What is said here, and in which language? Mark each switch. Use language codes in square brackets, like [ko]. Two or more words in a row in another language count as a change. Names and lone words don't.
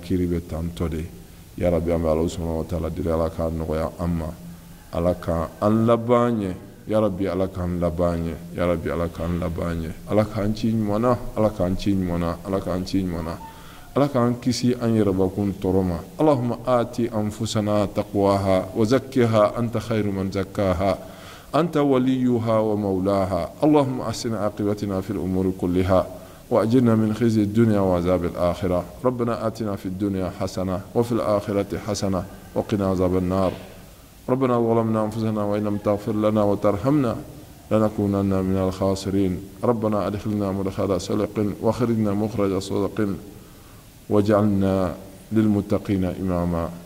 [bm] kiri bɛ tantɔ de [ar] يا رب [bm] an bɛ Ala [ar] سبحانه وتعالى [bm] deli Ala k'a nɔgɔya an ma Ala k'an laban ɲɛ [ar] يا رب [bm] Ala k'an laban ɲɛ [ar] يا رب [bm] Ala k'an laban ɲɛ Ala k'an ci ɲuman na Ala k'an ci ɲuman na Ala k'an ci ɲuman na Ala k'an kisi an yɛrɛbakun tɔɔrɔ ma [ar] اللهم آت أنفسنا تقواها وزكها أنت خير من زكاها أنت وليها ومولاها اللهم أحسن عاقبتنا في الأمور كلها وأجرنا من خزي الدنيا وعذاب الآخرة ربنا آتنا في الدنيا حسنة وفي الآخرة حسنة وقنا عذاب النار ربنا ظلمنا أنفسنا وإن لم تغفر لنا وترحمنا لنكونن من الخاسرين ربنا أدخلنا مدخل صدق وخرجنا مخرج صدق واجعلنا للمتقين إماما